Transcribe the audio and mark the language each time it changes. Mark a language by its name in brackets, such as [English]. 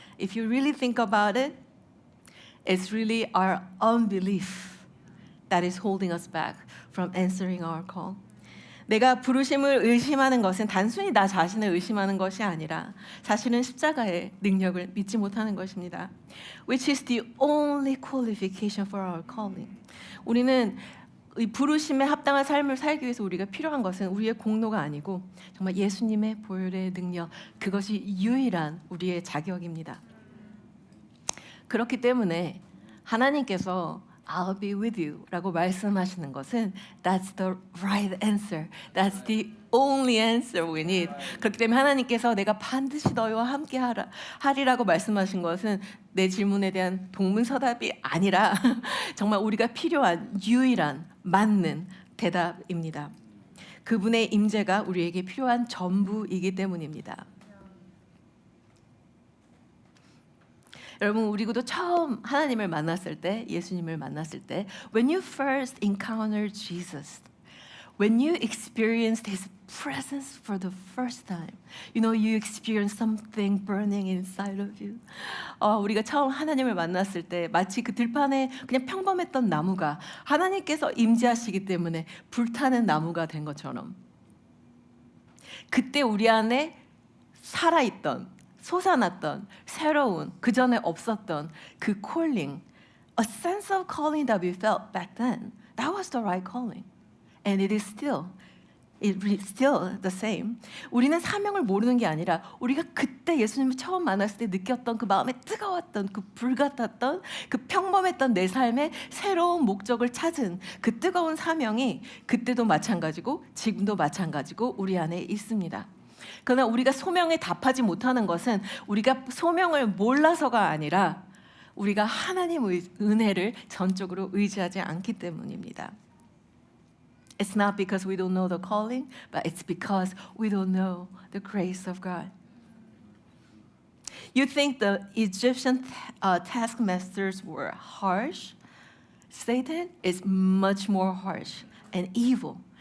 [English] If you really think about it, it's really our unbelief that is holding us back from answering our call. [Korean] 내가 부르심을 의심하는 것은 단순히 나 자신을 의심하는 것이 아니라 사실은 십자가의 능력을 믿지 못하는 것입니다. [English] Which is the only qualification for our calling. [Korean] 우리는 이 부르심에 합당한 삶을 살기 위해서 우리가 필요한 것은 우리의 공로가 아니고 정말 예수님의 보혈의 능력, 그것이 유일한 우리의 자격입니다. 그렇기 때문에 하나님께서 [English] I'll be with you [Korean] 라고 말씀하시는 것은 [English] That's the right answer. That's the only answer we need. [Korean] 그렇기 때문에 하나님께서 내가 반드시 너희와 함께 하리라고 말씀하신 것은 내 질문에 대한 동문서답이 아니라 정말 우리가 필요한 유일한 맞는 대답입니다. 그분의 임재가 우리에게 필요한 전부이기 때문입니다. 여러분 우리도 처음 하나님을 만났을 때, [English] 예수님을 만났을 때, when you first encountered Jesus, when you experienced His presence for the first time, you experienced something burning inside of you. [Korean] 우리가 처음 하나님을 만났을 때 마치 그 들판에 그냥 평범했던 나무가 하나님께서 임재하시기 때문에 불타는 나무가 된 것처럼 그때 우리 안에 살아있던 솟아났던 새로운 그 전에 없었던 그 [English] calling, a sense of calling that we felt back then, that was the right calling, and it is still the same. [Korean] 우리는 사명을 모르는 게 아니라 우리가 그때 예수님을 처음 만났을 때 느꼈던 그 마음에 뜨거웠던 그 불같았던 그 평범했던 내 삶의 새로운 목적을 찾은 그 뜨거운 사명이 그때도 마찬가지고 지금도 마찬가지고 우리 안에 있습니다. 그러나 우리가 소명에 답하지 못하는 것은 우리가 소명을 몰라서가 아니라 우리가 하나님의 은혜를 전적으로 의지하지 않기 때문입니다. [English] It's not because we don't know the calling, but it's because we don't know the grace of God. You think the Egyptian taskmasters were harsh? Satan is much more harsh and evil.